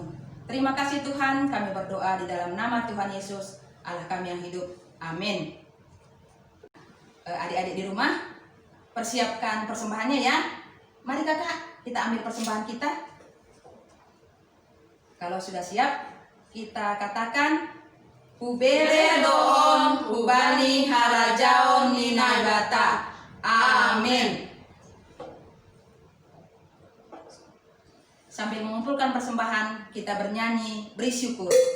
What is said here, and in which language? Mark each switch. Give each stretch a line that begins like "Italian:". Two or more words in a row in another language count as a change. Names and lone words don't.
Indonesian: Terima kasih Tuhan, kami berdoa di dalam nama Tuhan Yesus, Allah kami yang hidup. Amin. Adik-adik di rumah, persiapkan persembahannya ya. Mari kakak, kita ambil persembahan kita. Kalau sudah siap, kita katakan,
Batak Simalungun: Hubere doon, hubani harajaon ninagata. Amin. Sambil mengumpulkan persembahan, kita bernyanyi, beri syukur.